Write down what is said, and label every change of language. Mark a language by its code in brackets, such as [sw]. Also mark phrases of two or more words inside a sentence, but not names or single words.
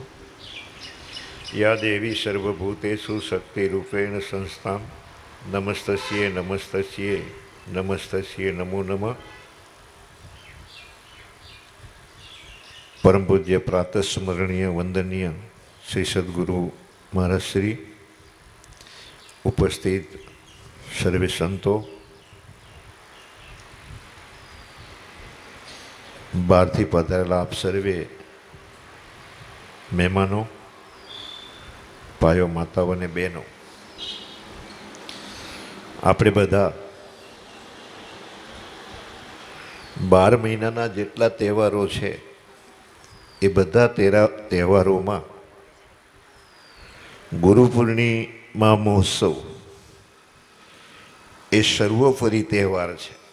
[sa] या देवी सर्वभूतेषु शक्तिरूपेण संस्थां नमस्तस्यै नमस्तस्यै नमस्तस्यै नमो नमः। [gu] પરમ પૂજ્ય પ્રાતઃ સ્મરણીય વંદનીય શ્રી સદ્ગુરુ મહારાજ શ્રી ઉપસ્થિત સર્વે સંતો, બહારથી પધારેલા આપ સર્વે મહેમાનો, ભાઈઓ, માતાઓ અને બહેનો, આપણે બધા 12 મહિનાના જેટલા તહેવારો છે એ બધા તહેવારોમાં ગુરુ પૂર્ણિમા મહોત્સવ એ સર્વોપરી તહેવાર છે.